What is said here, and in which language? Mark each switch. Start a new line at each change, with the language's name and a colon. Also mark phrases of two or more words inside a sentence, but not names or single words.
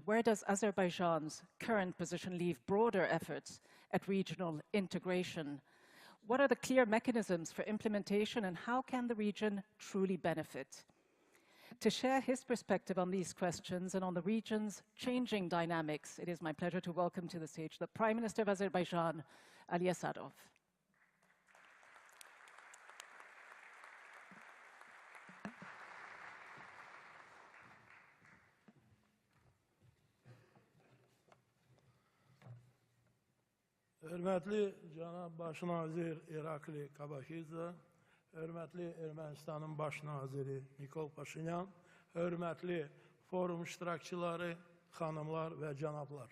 English: Where does Azerbaijan's current position leave broader efforts at regional integration? What are the clear mechanisms for implementation, and how can the region truly benefit? To share his perspective on these questions and on the region's changing dynamics, it is my pleasure to welcome to the stage the Prime Minister of Azerbaijan, Aliyev Sadov.
Azerbaijani: Hörmətli cənab baş nazir İrakli Kobakidze, hörmətli Ermənistanın baş naziri Nikol Paşinyan, hörmətli forum iştirakçıları, xanımlar və cənablar.